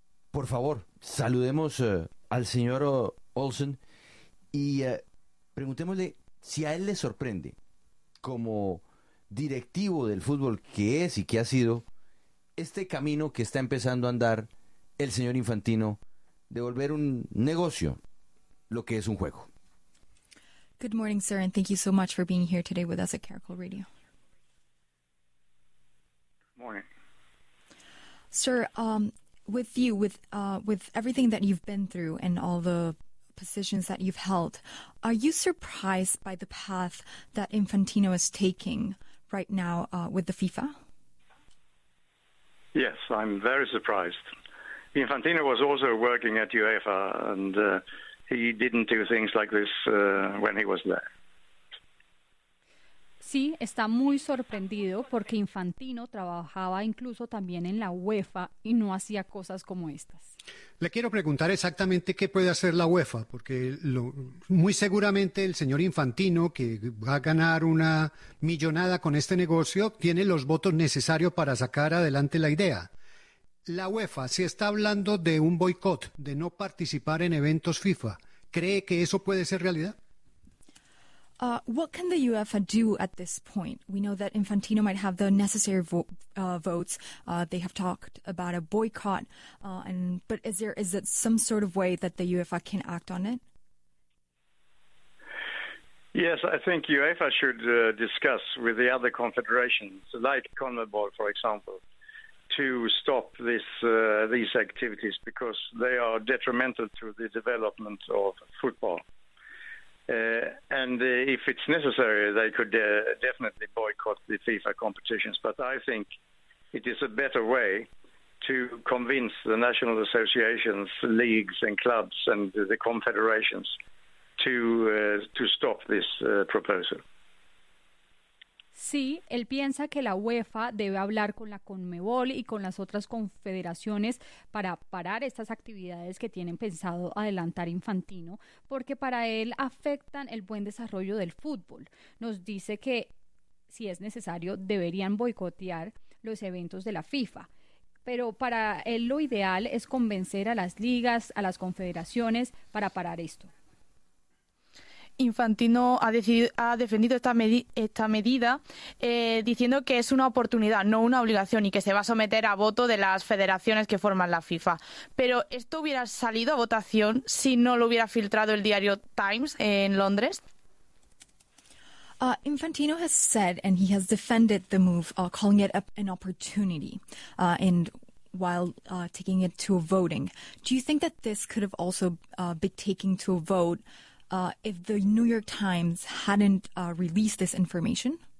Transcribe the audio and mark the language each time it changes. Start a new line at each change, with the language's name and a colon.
Spanish: Por favor, saludemos al señor Olsen y preguntémosle si a él le sorprende, como directivo del fútbol que es y que ha sido, este camino que está empezando a andar el señor Infantino de volver un negocio lo que es un juego.
English: Good morning, sir, and thank you so much for being here today with us at Caracol Radio. Good morning. Sir, with everything that you've been through and all the positions that you've held, are you surprised by the path that Infantino is taking right now with the FIFA? Yes, I'm very surprised. Infantino was also working at UEFA, and he didn't do things like this when he was there.
Spanish: Sí, está muy sorprendido porque Infantino trabajaba incluso también en la UEFA y no hacía cosas como estas. Le quiero preguntar exactamente qué puede hacer la UEFA, porque muy seguramente el señor Infantino, que va a ganar una millonada con este negocio, tiene los votos necesarios para sacar adelante la idea. La UEFA, si está hablando de un boicot, de no participar en eventos FIFA, ¿cree que eso puede ser realidad?
English: What can the UEFA do at this point? We know that Infantino might have the necessary votes. They have talked about a boycott, but is it some sort of way that the UEFA can act on it? Yes, I think UEFA should discuss with the other confederations, like CONMEBOL, for example, to stop these activities because they are detrimental to the development of football. And if it's necessary, they could definitely boycott the FIFA competitions. But I think it is a better way to convince the national associations, leagues and clubs and the confederations to stop this proposal.
Spanish: Sí, él piensa que la UEFA debe hablar con la CONMEBOL y con las otras confederaciones para parar estas actividades que tienen pensado adelantar Infantino, porque para él afectan el buen desarrollo del fútbol. Nos dice que, si es necesario, deberían boicotear los eventos de la FIFA. Pero para él lo ideal es convencer a las ligas, a las confederaciones, para parar esto. Infantino ha defendido esta medida diciendo que es una oportunidad, no una obligación, y que se va a someter a voto de las federaciones que forman la FIFA. Pero ¿esto hubiera salido a votación si no lo hubiera filtrado el diario Times en Londres?
English: Infantino has said and he has defended the move, calling it an opportunity while taking it to a voting. Do you think that this could have also been taken to a vote if the New York Times hadn't released this information?